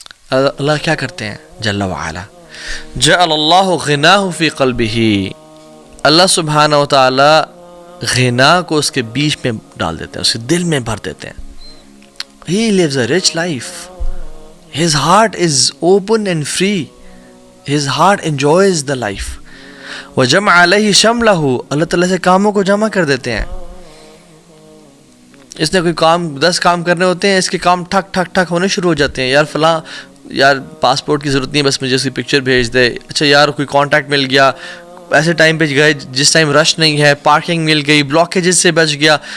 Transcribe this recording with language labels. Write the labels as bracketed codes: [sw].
[ur] اللہ کیا کرتے ہیں جل وعلا، [ar] جعل اللہ غناہ فی قلبہ، [ur] اللہ سبحانہ و تعالی غنا کو اس کے بیچ میں ڈال دیتے ہیں، اس کے دل میں بھر دیتے ہیں. [en] He lives a rich life. His heart is open and free. His heart enjoys the life. [ar] وَجَمْعَ عَلَيْهِ شَمْلَهُ، [ur] اللہ تعالیٰ سے کاموں کو جمع کر دیتے ہیں. اس نے کوئی کام 10 کام کرنے ہوتے ہیں، اس کے کام ٹھک ٹھک ٹھک ہونے شروع ہو جاتے ہیں. یار فلاں، یار پاسپورٹ کی ضرورت نہیں ہے، بس مجھے اس کی پکچر بھیج دے. اچھا یار کوئی کانٹیکٹ مل گیا، ایسے ٹائم پہ گئے جس ٹائم رش نہیں ہے، پارکنگ مل گئی، بلاکیجز سے بچ گیا.